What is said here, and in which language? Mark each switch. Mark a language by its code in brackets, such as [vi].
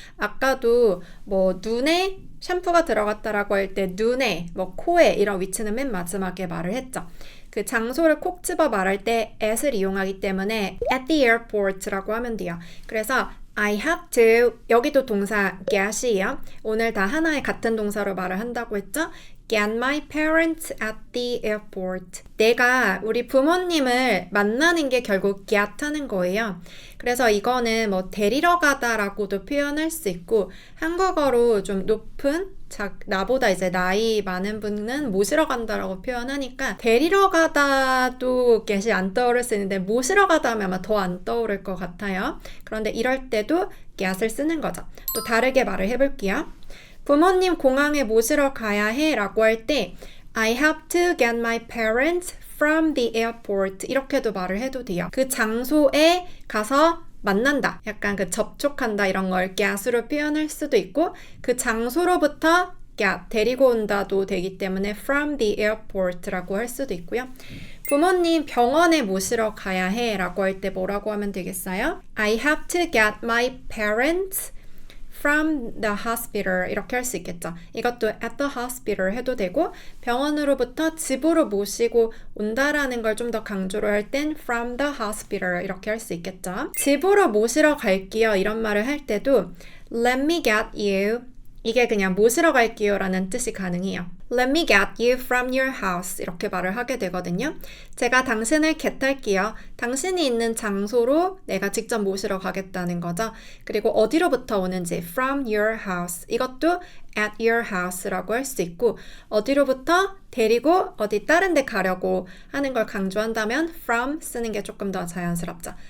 [ko] 아까도 뭐 눈에 샴푸가 들어갔다라고 할 때 눈에, 뭐 코에 이런 위치는 맨 마지막에 말을 했죠. 그 장소를 콕 집어 말할 때 at을 이용하기 때문에 [en] at the airport [ko] 라고 하면 돼요. 그래서 [en] I have to, [ko] 여기도 동사 get이에요. 오늘 다 하나의 같은 동사로 말을 한다고 했죠. [en] Get my parents at the airport. [ko] 내가 우리 부모님을 만나는 게 결국 get 하는 거예요. 그래서 이거는 뭐 데리러 가다라고도 표현할 수 있고 한국어로 좀 높은 나보다 이제 나이 많은 분은 모시러 간다라고 표현하니까 데리러 가다도 get이 안 떠오를 수 있는데 모시러 가다 하면 아마 더 안 떠오를 것 같아요. 그런데 이럴 때도 get을 쓰는 거죠. 또 다르게 말을 해볼게요. 부모님 공항에 모시러 가야 해 라고 할 때 [en] I have to get my parents from the airport [ko] 이렇게도 말을 해도 돼요. 그 장소에 가서 만난다. 약간 그 접촉한다 이런 걸 get으로 표현할 수도 있고 그 장소로부터 get, 데리고 온다도 되기 때문에 [en] from the airport [ko] 라고 할 수도 있고요. 부모님 병원에 모시러 가야 해 라고 할 때 뭐라고 하면 되겠어요? [en] I have to get my parents from the hospital [ko] 이렇게 할 수 있겠죠. 이것도 [en] at the hospital [ko] 해도 되고 병원으로부터 집으로 모시고 온다라는 걸 좀 더 강조를 할 땐 [en] from the hospital [ko] 이렇게 할 수 있겠죠. 집으로 모시러 갈게요 이런 말을 할 때도 [en] let me get you [ko] 이게 그냥 모시러 갈게요 라는 뜻이 가능해요. [en] Let me get you from your house [ko] 이렇게 말을 하게 되거든요. 제가 당신을 겟할게요. 당신이 있는 장소로 내가 직접 모시러 가겠다는 거죠. 그리고 어디로부터 오는지 [en] from your house [ko] 이것도 [en] at your house [ko] 라고 할 수 있고 어디로부터 데리고 어디 다른 데 가려고 하는 걸 강조한다면 from 쓰는 게 조금 더 자연스럽죠.